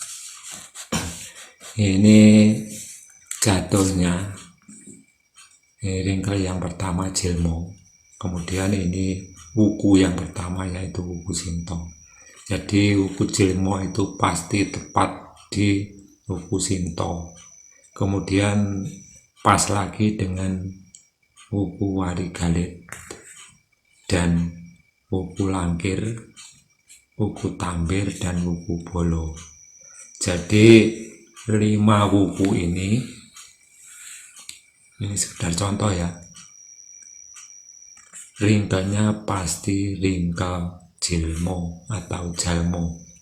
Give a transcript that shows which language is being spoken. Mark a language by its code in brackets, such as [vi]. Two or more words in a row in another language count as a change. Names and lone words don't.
[id] Ini jatuhnya, ini ringkel yang pertama Jilmo. Kemudian ini wuku yang pertama yaitu wuku Sinto. Jadi wuku Jilmo itu pasti tepat di wuku Sinto. Kemudian pas lagi dengan wuku Warigalit dan wuku Langkir, wuku Tambir, dan wuku Bolo. Jadi 5 wuku ini sekedar contoh ya, ringkelnya pasti ringkel Jilmo atau Jalmo.